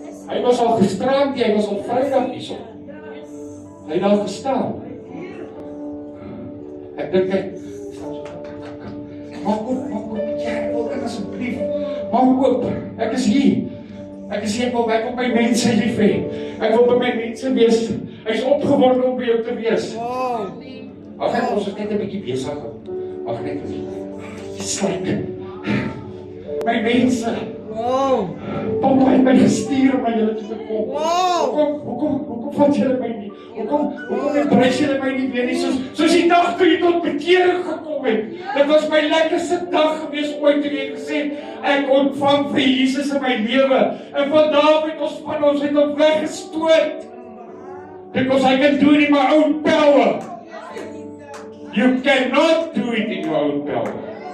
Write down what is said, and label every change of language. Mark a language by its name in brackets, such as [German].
[Afrikaans] Hy was al gisterand, hy was al Vrydag hierso. Hy het al gestaan. Ek dink hy maak oop, ja, wil asseblief. Maak oop, ek is hier. Ek wil my mense lief hê. Ek wil by my mense wees. Hy is opgewonde om by jou te wees. Wow. Ag net ons is net 'n bietjie besig. Ag net sluit. My mense. Wow. Papa het my gestuur om na julle toe te kom. Wow. Hoekom vat julle my nie? Hoekom embrace julle my nie weer nie? Soos die dag toe jy tot bekering gekom het. Dit was my lekkerste dag gewees ooit toe jy gesê het, ek ontvang vir Jesus in my lewe. En vandag het ons het hom weggestoot. [English] Because I can do it in my own power. You cannot do it in your own power.